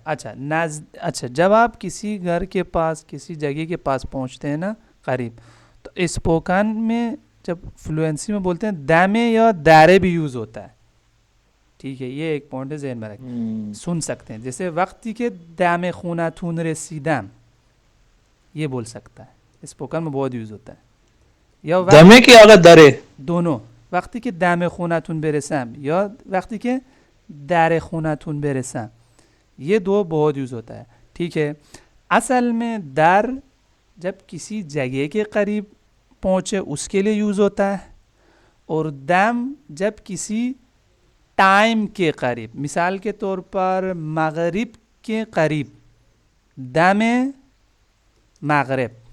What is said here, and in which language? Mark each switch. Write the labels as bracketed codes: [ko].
[ur] اچھا جب آپ کسی گھر کے پاس، کسی جگہ کے پاس پہنچتے ہیں نا، قریب، تو اسپوکن میں جب فلوئنسی میں بولتے ہیں دامے یا دارے بھی یوز ہوتا ہے. ٹھیک ہے. یہ ایک پوائنٹ ہے ذہن میں رکھیں. سن سکتے ہیں جیسے [fa] وقتی کے دام خونتون رسیدم، [ur] یہ بول سکتا ہے، اسپوکن میں بہت یوز ہوتا ہے. یا دمے کی اگر درے، [fa] دونوں، وقتی که دم خونتون برسم یا وقتی که در خونتون برسم، [ur] یہ دو بہت یوز ہوتا ہے. ٹھیک ہے. اصل میں در جب کسی جگہ کے قریب پہنچے اس کے لیے یوز ہوتا ہے، اور دم جب کسی ٹائم کے قریب. مثال کے طور پر مغرب کے قریب, دم مغرب.